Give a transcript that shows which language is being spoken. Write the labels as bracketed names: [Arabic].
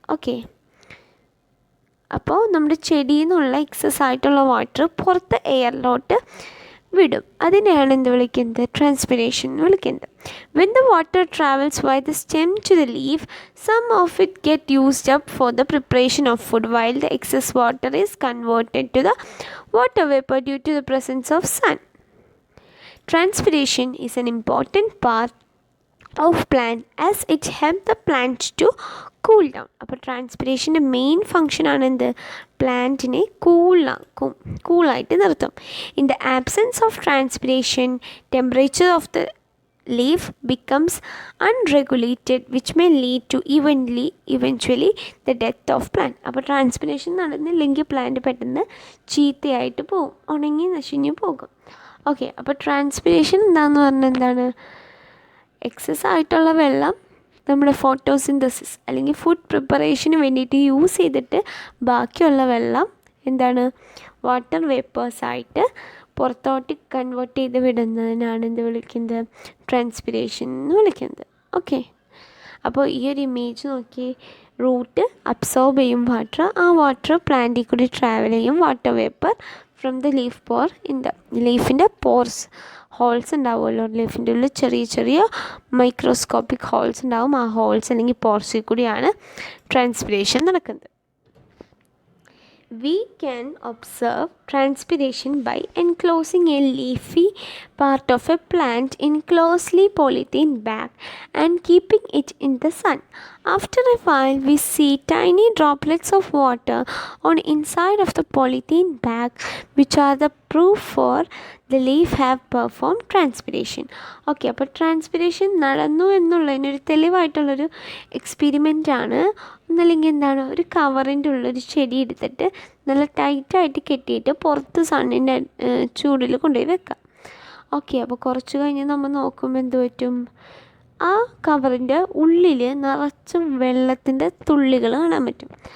[Malayalam] Okay, അപ്പോൾ നമ്മുടെ ചെടിയിൽ നിന്നുള്ള എക്സസ് ആയിട്ടുള്ള വാട്ടർ പുറത്ത് എയറിലോട്ട് വിടും. അതിനെയാണ് എന്ത് വിളിക്കുന്നത്? ട്രാൻസ്പിരേഷൻ എന്ന് വിളിക്കുന്നത്. [English] When the water travels by the stem to the leaf, some of it get used up for the preparation of food, while the excess water is converted to the water vapor due to the presence of sun. Transpiration is an important part of plant as it helps the plant to cool down. [Malayalam] അപ്പോൾ ട്രാൻസ്പിരേഷൻ്റെ main ഫങ്ഷനാണ് എന്ത്? പ്ലാന്റിനെ കൂളായിട്ട് നിർത്തും. [English] In the absence of transpiration temperature of the leaf becomes unregulated which may lead to eventually the death of plant. [Malayalam] അപ്പോൾ transpiration നടന്നില്ലെങ്കിൽ plant പെട്ടെന്ന് ചീത്തയായിട്ട് പോകും, ഉണങ്ങി നശിഞ്ഞു പോകും. ഓക്കെ, അപ്പോൾ ട്രാൻസ്പിരേഷൻ എന്താണെന്ന് പറഞ്ഞാൽ എന്താണ്? എക്സസ് ആയിട്ടുള്ള വെള്ളം നമ്മുടെ ഫോട്ടോസിന്തസിസ് അല്ലെങ്കിൽ ഫുഡ് പ്രിപ്പറേഷന് വേണ്ടിയിട്ട് യൂസ് ചെയ്തിട്ട് ബാക്കിയുള്ള വെള്ളം എന്താണ്? വാട്ടർ വേപ്പേഴ്സായിട്ട് പുറത്തോട്ട് കൺവേർട്ട് ചെയ്ത് വിടുന്നതിനാണ് എന്ത് വിളിക്കുന്നത്? ട്രാൻസ്പിരേഷൻ എന്ന് വിളിക്കുന്നത്. ഓക്കെ, അപ്പോൾ ഈ ഒരു ഇമേജ് നോക്കി, റൂട്ട് അബ്സോർബ് ചെയ്യും വാട്ടർ, ആ വാട്ടർ പ്ലാന്റിൽ കൂടി ട്രാവൽ ചെയ്യും, [English] water vapour from the leaf pore in the [Malayalam] ലീഫിൻ്റെ pores, holes ഉണ്ടാവുമല്ലോ ലീഫിൻ്റെ ഉള്ളിൽ, ചെറിയ ചെറിയ മൈക്രോസ്കോപ്പിക് ഹോൾസ് ഉണ്ടാവും, ആ ഹോൾസ് അല്ലെങ്കിൽ പോർസിൽ കൂടിയാണ് ട്രാൻസ്പിരേഷൻ നടക്കുന്നത്. [English] We can observe transpiration by enclosing a leafy part of a plant in closely polythene bag and keeping it in the sun. After a while, we see tiny droplets of water on inside of the polythene bag, which are the proof for the leaf have performed transpiration. [Malayalam] Okay, അപ്പോൾ transpiration നടന്നു എന്നുള്ളതിനൊരു തെളിവായിട്ടുള്ളൊരു എക്സ്പെരിമെൻ്റാണ്. ഒന്നല്ലെങ്കിൽ എന്താണ്? ഒരു കവറിൻ്റെ ഉള്ളൊരു ചെടി എടുത്തിട്ട് നല്ല ടൈറ്റായിട്ട് കെട്ടിയിട്ട് പുറത്ത് സണ്ണിൻ്റെ ചൂടിൽ കൊണ്ടുപോയി വെക്കാം. ഓക്കെ, അപ്പോൾ കുറച്ച് കഴിഞ്ഞ് നമ്മൾ നോക്കുമ്പോൾ എന്ത് പറ്റും? ആ കവറിൻ്റെ ഉള്ളിൽ നിറച്ചും വെള്ളത്തിൻ്റെ തുള്ളികൾ കാണാൻ പറ്റും.